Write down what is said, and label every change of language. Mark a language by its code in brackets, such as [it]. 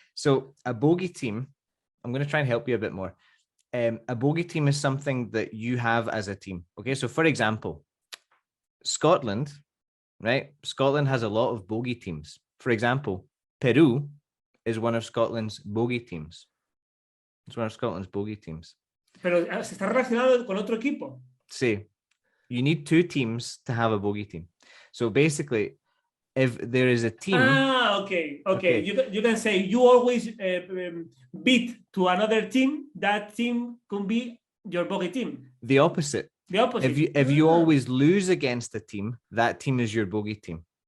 [en] So a bogey team, I'm going to try and help you a bit more. A bogey team is something that you have as a team. Okay, so for example, Scotland, right? Scotland has a lot of bogey teams. For example, Peru is one of Scotland's bogey teams. It's one of Scotland's bogey teams. [es] Pero se está relacionado con otro equipo. Sí. [en] You need two teams to have a bogey team. So basically, if there is a team... Okay. You can say you always beat to another team. That team can be your bogey team. The opposite. If you always lose against a team, that team is your bogey team.